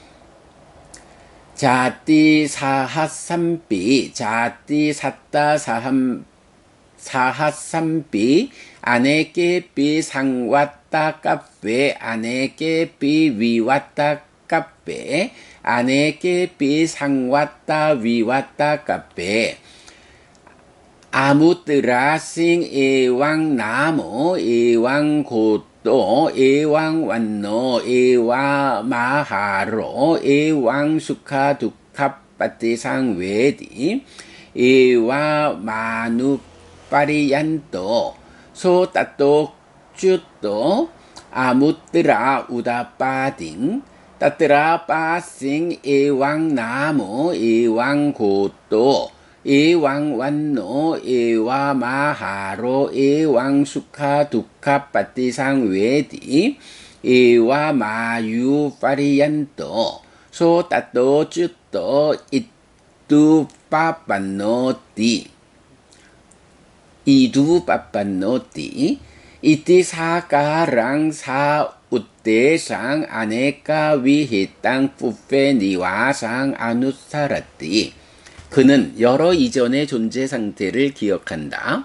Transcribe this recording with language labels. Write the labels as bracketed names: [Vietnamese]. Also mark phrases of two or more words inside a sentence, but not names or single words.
[Pali] jati sahasampi jati satta sahasampi aneke pi sangwatta kape aneke pi viwatta kape aneke pi sangwatta viwatta kape 아무뜨라 싱 에왕 나모 에왕 고또 에왕 완노 에와 마하로 에왕 수카 두카 빠티상 외디 에와 마누 파리얀토 소따또 쭈또 아무뜨라 우다빠딩 따뜨라 빠싱 에왕 나모 에왕 고또 에왕 완노 에와 마하로 에왕 수카 두카 빠티상 외디 에와 마유 파리얀토 소따또 쭈또 이뚜 빠빠노띠 이두 빠빠노띠 이띠 사가랑 사 우떼상 아네까 위히땅 푸페 니와상 아누사라띠 [Korean] 그는 여러 이전의 존재 상태를 기억한다.